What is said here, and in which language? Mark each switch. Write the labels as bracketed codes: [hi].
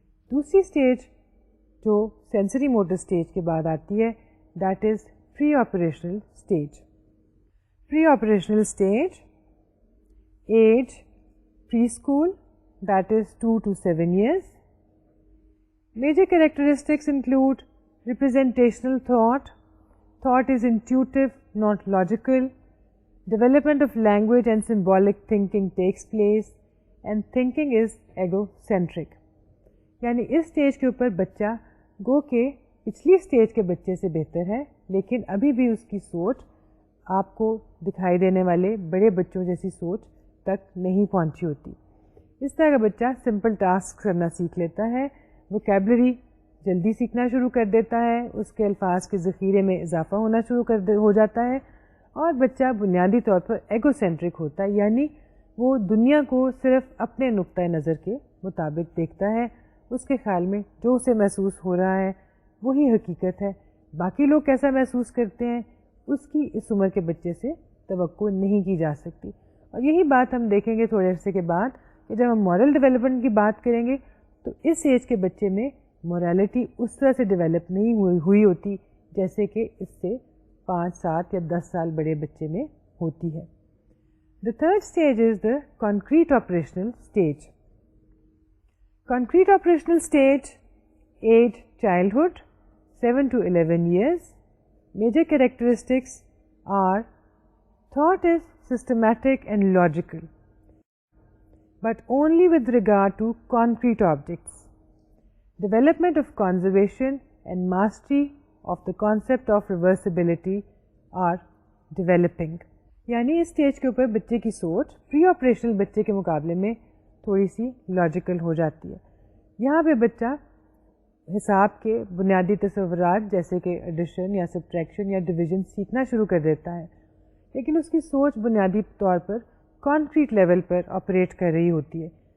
[ur] دوسری سٹیج جو sensory motor stage کے بعد آتی ہے، [en] That is pre operational stage. Pre operational stage, age pre school, that is 2 to 7 years. Major characteristics include representational thought. Thought is intuitive, not logical. Development of language and symbolic thinking takes place, and thinking is egocentric. [ur] یعنی اس stage کے اوپر بچہ گو کہ پچھلی stage کے بچے سے بہتر ہے، لیکن ابھی بھی اس کی سوچ آپ کو دکھائی دینے والے بڑے بچوں جیسی سوچ تک نہیں پہنچی ہوتی. اس طرح کا بچہ سمپل ٹاسک کرنا سیکھ لیتا ہے، ووکیبلری جلدی سیکھنا شروع کر دیتا ہے، اس کے الفاظ کے ذخیرے میں اضافہ ہونا شروع ہو جاتا ہے، اور بچہ بنیادی طور پر ایگو سینٹرک ہوتا ہے، یعنی وہ دنیا کو صرف اپنے نقطۂ نظر کے مطابق دیکھتا ہے. اس کے خیال میں جو اسے محسوس ہو رہا ہے وہی حقیقت ہے. باقی لوگ کیسا محسوس کرتے ہیں اس کی اس عمر کے بچے سے توقع نہیں کی جا سکتی. اور یہی بات ہم دیکھیں گے تھوڑے عرصے کے بعد کہ جب ہم مورل ڈیولپمنٹ کی بات کریں گے تو اس ایج کے بچے میں مورالٹی اس طرح سے ڈیولپ نہیں ہوئی ہوتی جیسے کہ اس سے 5, 7 یا 10 سال بڑے بچے میں ہوتی ہے. [en] The third stage is the concrete operational stage. Concrete operational stage, age childhood, 7 to 11 years. Major characteristics are thought is systematic and logical, but only with regard to concrete objects. Development of conservation and mastery of the concept of reversibility are developing. [ur] یعنی اس stage کے اوپر بچے کی سوچ pre operational بچے کے مقابلے میں تھوڑی سی لاجیکل ہو جاتی ہے. یہاں پہ بچہ حساب کے بنیادی تصورات جیسے کہ ایڈیشن یا سبٹریکشن یا ڈویژن سیکھنا شروع کر دیتا ہے, لیکن اس کی سوچ بنیادی طور پر کانکریٹ لیول پر آپریٹ کر رہی ہوتی ہے.